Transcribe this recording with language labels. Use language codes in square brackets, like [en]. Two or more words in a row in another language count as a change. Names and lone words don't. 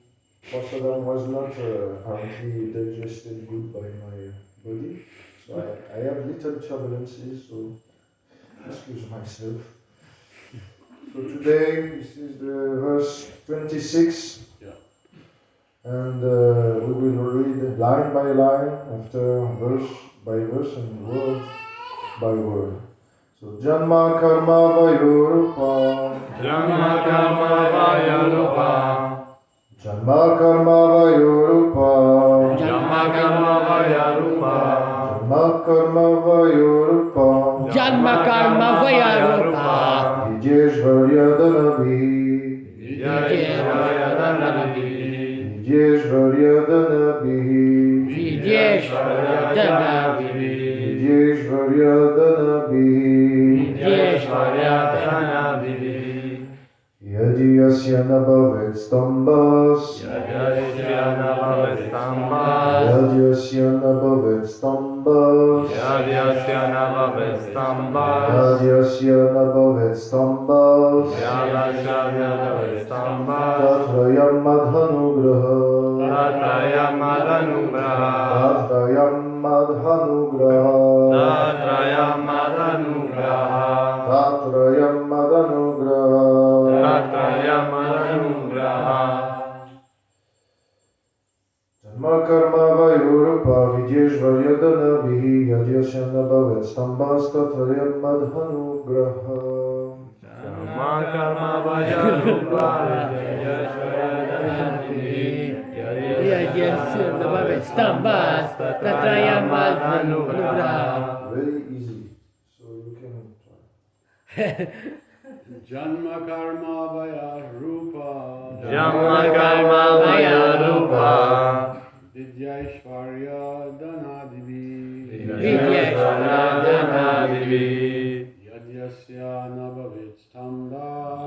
[en] Most of them was not apparently digested good by my body, so I have little turbulences, so excuse myself. So today, this is the verse 26, and we will read line by line, after verse by verse and word by word. [sa] So Janma Karma Vayorupa, Janma Karma Vayarupa. Janma Karma Vayorupa, Janma Karma Vayarupa. Janma Karma Vayorupa, Janma Karma Vayarupa. Vijeshvarya Danavi, Vijeshvarya Danavi. Vijeshvarya Danavi, Vijeshvarya Danavi. Vijeshvarya Danavi, Vijeshvarya Danavi. Yadi Yasya Nabhavet Stambas, Yadasya Navavestambas. Yadi Yasya Nabhavet Stambas, Yadasya Navavestambas. Yadi Yasya Nabhavet Stambas, Yadasya Navavestambas. Tatrayam Madhanugraha, Tatrayam Madhanugraha. Tatrayam Madhanugraha, Tatrayam Madhanugraha. Tatrayam Madhanugraha, Tatrayam Madhanugraha. Janma Karma Vayorupa, Vijeshvarya Danavihi, Yadyasya Nabhavet Stambas, Tatrayam Madhanugraha. Janma Karma Vayarupa. Vijeshvarya Danavi. Yadasya Navavestambas. Tatrayam Madhanugraha. [en] Very easy, so you can try. [sa] Janma karma vaya rupa. Janma Karma Vayarupa. Vidyaishvarya danadivi. Vijeshvarya Danavi. Yadyasya nabhavit stambas.